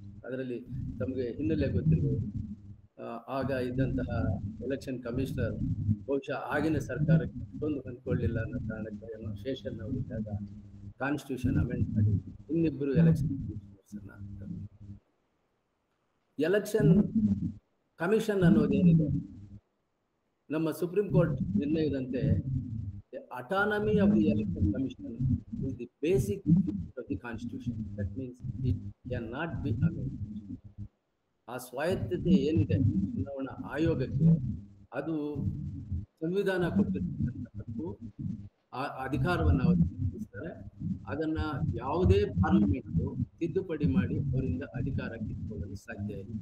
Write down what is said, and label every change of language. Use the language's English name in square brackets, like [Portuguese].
[Kannada] ಅದರಲ್ಲಿ ತಮಗೆ ಹಿನ್ನೆಲೆ ಗೊತ್ತಿರಬಹುದು, ಆಗ ಇದ್ದಂತಹ ಎಲೆಕ್ಷನ್ ಕಮಿಷನರ್ ಬಹುಶಃ ಆಗಿನ ಸರ್ಕಾರಕ್ಕೆ ಅಷ್ಟೊಂದು ಹೊಂದ್ಕೊಳ್ಳಿಲ್ಲ ಅನ್ನೋ ಕಾರಣಕ್ಕೆ ಶೇಷನ್ ಅವರು ಇದ್ದಾಗ ಕಾನ್ಸ್ಟಿಟ್ಯೂಷನ್ ಅಮೆಂಡ್ ಮಾಡಿ ಇನ್ನಿಬ್ಬರು ಎಲೆಕ್ಷನ್ ಕಮಿಷನರ್ಸ್ ಅನ್ನ. ಎಲೆಕ್ಷನ್ ಕಮಿಷನ್ ಅನ್ನೋದೇನಿದೆ, ನಮ್ಮ supreme court ನಿರ್ಣಯದಂತೆ [English] autonomy of the election commission is the basic of the constitution. That means it cannot be amended. [Kannada] ಆ ಸ್ವಾಯತ್ತತೆ ಏನಿದೆ ಚುನಾವಣಾ ಆಯೋಗಕ್ಕೆ, ಅದು ಸಂವಿಧಾನ ಕೊಟ್ಟಿರ್ತಕ್ಕಂಥದ್ದು ಆ ಅಧಿಕಾರವನ್ನು ಅವರು ತಿಳಿಸ್ತಾರೆ. ಅದನ್ನ ಯಾವುದೇ ಪಾರ್ಲಿಮೆಂಟ್ ತಿದ್ದುಪಡಿ ಮಾಡಿ ಅವರಿಂದ ಅಧಿಕಾರ ಕಿತ್ಕೊಳ್ಳಲು ಸಾಧ್ಯ ಇಲ್ಲ.